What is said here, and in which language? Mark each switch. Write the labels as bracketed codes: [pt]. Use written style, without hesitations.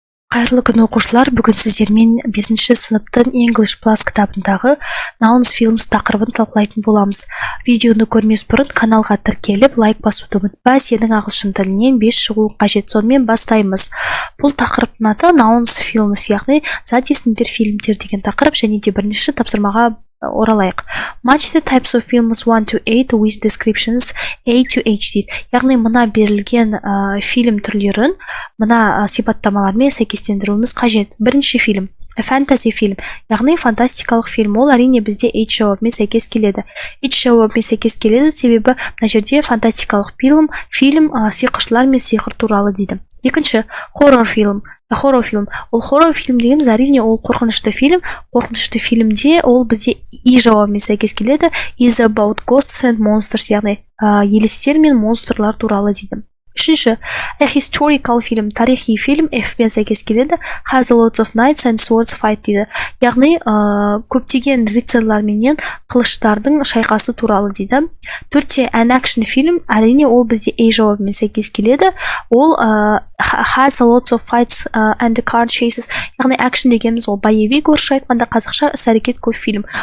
[kk] Қайырлы күн оқушылар, бүгін сіздермен 5-ші сыныптың English Plus кітабындағы Nouns Films тақырыбын талқылайтын боламыз. Видеоны көрмес бұрын каналға тіркеліп, лайк басуды ұмытпа, сенің ағылшын тілінен 5 шығуың қажет. Сонымен бастаймыз. Бұл тақырыптың аты Nouns Films, яғни зат есімдер фильмдер деген тақырып, және де бірінші тапсырмаға оралайық. [en] Match the types of films 1 to 8 with descriptions A to H [kk] дейді. Яғни мына берілген фильм түрлерін мына сипаттамалармен сәйкестендіруіміз қажет. Бірінші фильм fantasy фильм, яғни фантастикалық фильм. Ол әрине бізде H жауабымен сәйкес келеді. H жауабымен сәйкес келеді, себебі мына жерде фантастикалық фильм сиқыршылар мен сиқыр туралы дейді. Екінші хоррор фильм. Ол хоррор фильм дегеніміз әрине ол қорқынышты фильм. Қорқынышты фильмде ол бізде И жауабымен сәйкес келеді. [en] Is about ghosts and monsters, [kk] яғни елестер мен монстрлар туралы дейді. Үшінші historical фильм, тарихи фильм, F пен сәйкес келеді. [en] Has a lot of knights and swords fight [kk] дейді. Яғни көптеген рыцарьлар менен қылыштардың шайқасы туралы дейді. Төртте an action фильм, әрине ол бізде A жауабымен сәйкес келеді. Ол [en] has a lot of fights and car chases, [kk] яғни action дегеніміз ол боевик, орысша айтқанда қазақша іс-әрекет көп фильм.